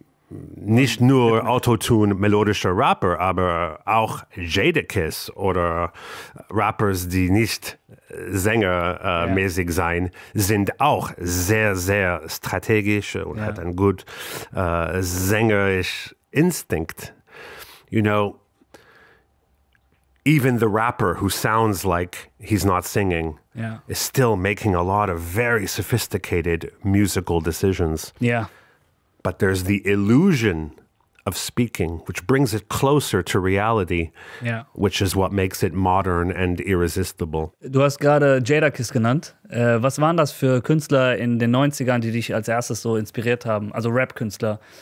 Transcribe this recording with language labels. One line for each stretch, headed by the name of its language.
German: Nicht nur Autotune melodischer Rapper, aber auch Jadakiss oder Rappers, die nicht sängermäßig sein, sind auch sehr, sehr strategisch und hat einen gut sängerisch Instinkt.
English: You know, even the rapper who sounds like he's not singing is still making a lot of very sophisticated musical decisions. Yeah. But there's the illusion of speaking, which brings it closer to reality, which is what makes it modern and irresistible.
German: Du hast gerade Jadakiss genannt. Was waren das für Künstler in den 90ern, die dich als erstes so inspiriert haben? Also Rap-Künstler.